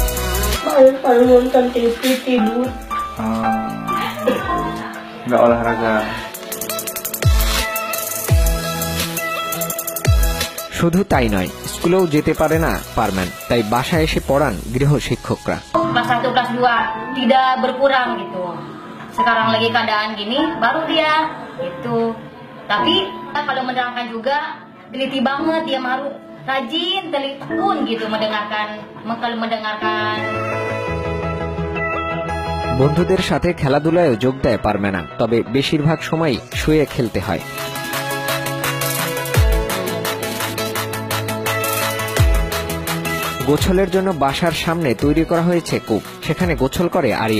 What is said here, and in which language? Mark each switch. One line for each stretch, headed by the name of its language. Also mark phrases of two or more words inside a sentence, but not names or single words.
Bangla: শুধু তাই নয়, স্কুলেও যেতে পারে না পারম্যান, তাই বাসায় এসে পড়ান গৃহ শিক্ষকরা।
Indonesian: Kelas 1, kelas 2 tidak berkurang gitu. Sekarang lagi keadaan gini, baru dia gitu. Tapi kalau menerangkan juga teliti banget, dia harus rajin, telitun gitu mendengarkan.
Bangla: বন্ধুদের সাথে খেলাধুলায় যোগ দেয় পারমেনা, তবে বেশিরভাগ সময় শুয়ে খেলতে হয়। গোছলের জন্য বাসার সামনে তৈরি করা হয়েছে কূপ, সেখানে গোছল করে আরিয়া।